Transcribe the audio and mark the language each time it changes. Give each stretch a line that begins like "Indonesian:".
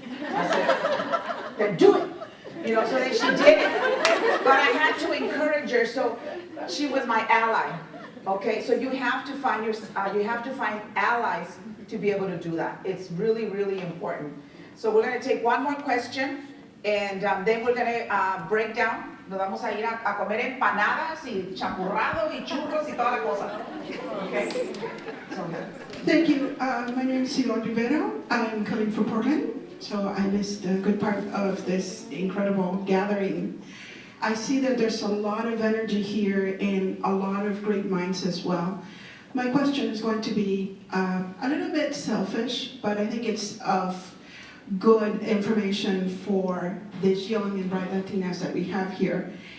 English: I said, then do it. So then she did it. But I had to encourage her, so she was my ally. Okay, so you have to find allies to be able to do that. It's really, really important. So we're going to take one more question, and then we're going to break down.
Spanish: Nos vamos a ir a comer empanadas y champurrados y churros y toda la cosa.
English: Okay. Thank you. My name is Silon Rivero. I'm coming from Portland, so I missed a good part of this incredible gathering. I see that there's a lot of energy here and a lot of great minds as well. My question is going to be a little bit selfish, but I think it's of good information for these young and bright Latinas that we have here.